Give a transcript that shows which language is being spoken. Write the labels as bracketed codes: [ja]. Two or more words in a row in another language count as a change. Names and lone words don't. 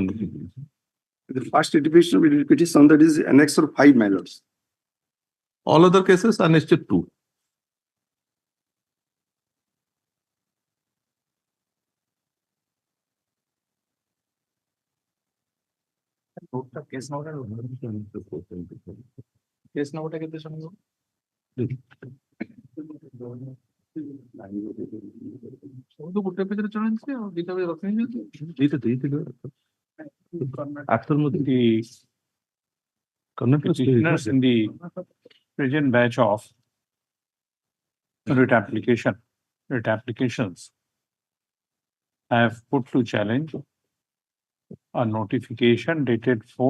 [en] The first petition that is annexure 5, my lords. All other cases annexed 2. Case number [or] କେତେ ଶୁଣିବ? ସବୁ ଗୋଟେ ପେଜରେ ଚଳନ୍ତି ଆଉ ଦିଟା ପେଜ ରଖିଛନ୍ତି। ଦିଟା ଦେଇଥିଲେ। [en] After the Petitioners in the present batch of writ applications have put to challenge a notification dated